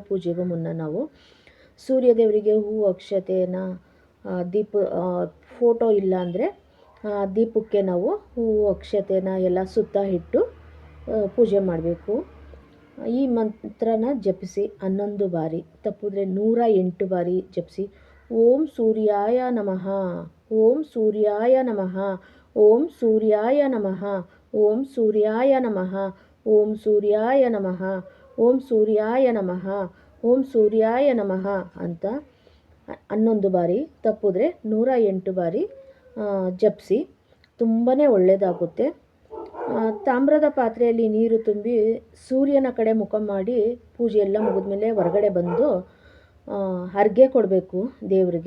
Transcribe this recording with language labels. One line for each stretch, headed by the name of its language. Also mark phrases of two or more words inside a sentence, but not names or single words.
Kannada: ಪೂಜೆಗೂ ಮುನ್ನ ನಾವು ಸೂರ್ಯದೇವರಿಗೆ ಹೂವು, ಅಕ್ಷತೆಯನ್ನು, ದೀಪ, ಫೋಟೋ ಇಲ್ಲ ಅಂದರೆ ದೀಪಕ್ಕೆ ನಾವು ಹೂವು, ಅಕ್ಷತೆನ ಎಲ್ಲ ಸುತ್ತ ಇಟ್ಟು ಪೂಜೆ ಮಾಡಬೇಕು. ಈ ಮಂತ್ರನ ಜಪಿಸಿ 11 ಬಾರಿ, ತಪ್ಪಿದ್ರೆ 108 ಬಾರಿ ಜಪಿಸಿ.
Sanskrit: ಓಂ ಸೂರ್ಯಾಯ ನಮಃ, ಓಂ ಸೂರ್ಯಾಯ ನಮಃ, ಓಂ ಸೂರ್ಯಾಯ ನಮಃ, ಓಂ ಸೂರ್ಯಾಯ ನಮಃ, ಓಂ ಸೂರ್ಯಾಯ ನಮಃ, ಓಂ ಸೂರ್ಯಾಯ ನಮಃ, ಓಂ ಸೂರ್ಯಾಯ ನಮಃ
Kannada: ಅಂತ 11 ಬಾರಿ, ತಪ್ಪಿದ್ರೆ 108 ಬಾರಿ ಜಪಿಸಿ. ತುಂಬಾ ಒಳ್ಳೆಯದಾಗುತ್ತೆ. ತಾಮ್ರದ ಪಾತ್ರೆಯಲ್ಲಿ ನೀರು ತುಂಬಿ ಸೂರ್ಯನ ಕಡೆ ಮುಖ ಮಾಡಿ ಪೂಜೆ ಎಲ್ಲ ಮುಗಿದ್ಮೇಲೆ ಹೊರಗಡೆ ಬಂದು ಅರ್ಘ್ಯ ಕೊಡಬೇಕು ದೇವರಿಗೆ.